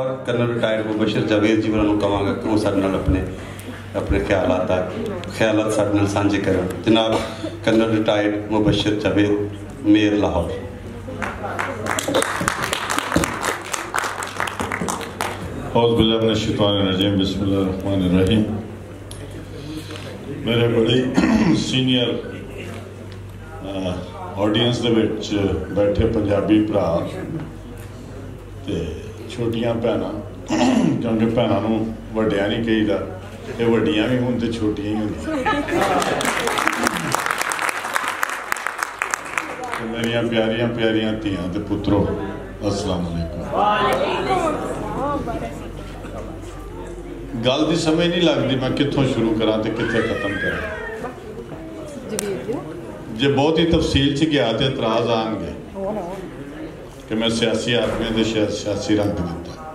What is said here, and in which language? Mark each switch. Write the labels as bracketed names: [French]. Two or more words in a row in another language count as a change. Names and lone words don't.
[Punjabi] کرنل ریٹائرڈ مبشر جاوید جی اونہاں نے کہانگا کہ او ساڈے نال اپنے اپنے خیالات ساڈے نال سانجھے کرن. جناب کرنل ریٹائرڈ مبشر جاوید، میئر لاہور. [Arabic] أعوذ بالله من الشيطان الرجيم، بسم الله الرحمن الرحيم. [Punjabi] میرے بڑے [English] senior audience [Punjabi] دے وچ بیٹھے پنجابی بھرا تے چھوٹیاں بھیناں، کیونکہ بھیناں نوں وڈیاں نہیں کہیدا، ایہ وڈیاں بھی ہون تے چھوٹیاں ہی ہوندیاں. میریاں پیاریاں پیاریاں دھیاں تے پترو, [Arabic] السلام عليكم. [Punjabi] گل کی سمجھ نہیں لگتی میں کتھوں شروع کراں تو کتنے ختم کراں. جے بہت ہی تفصیل چ گیا تو اعتراض آنگے کہ میں سیاسی آدمی کے سیاسی رنگ دتا.